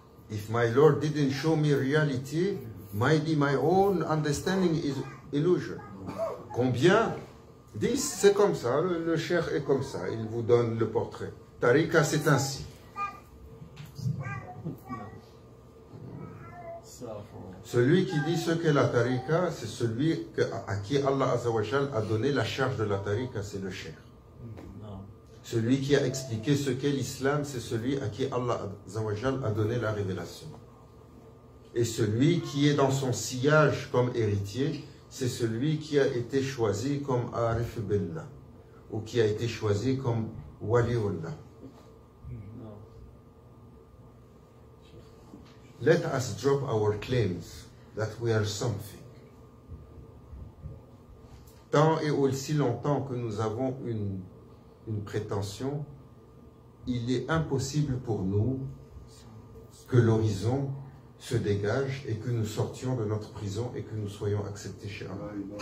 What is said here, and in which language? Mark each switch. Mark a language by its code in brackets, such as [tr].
[en] If my Lord didn't show me reality, maybe my own understanding is illusion. [fr] Combien disent c'est comme ça, le cheikh est comme ça, il vous donne le portrait. Tariqa c'est ainsi. Celui qui dit ce qu'est la tariqa, c'est celui à qui Allah Azza wa Jal a donné la charge de la tariqa, c'est le cheikh. Celui qui a expliqué ce qu'est l'islam, c'est celui à qui Allah Azza wa Jal a donné la révélation. Et celui qui est dans son sillage comme héritier, c'est celui qui a été choisi comme Arif Billah, ou qui a été choisi comme Waliullah. [en] Let us drop our claims that we are something. [fr] Tant et aussi longtemps que nous avons une prétention, il est impossible pour nous que l'horizon se dégage et que nous sortions de notre prison et que nous soyons acceptés chez Allah.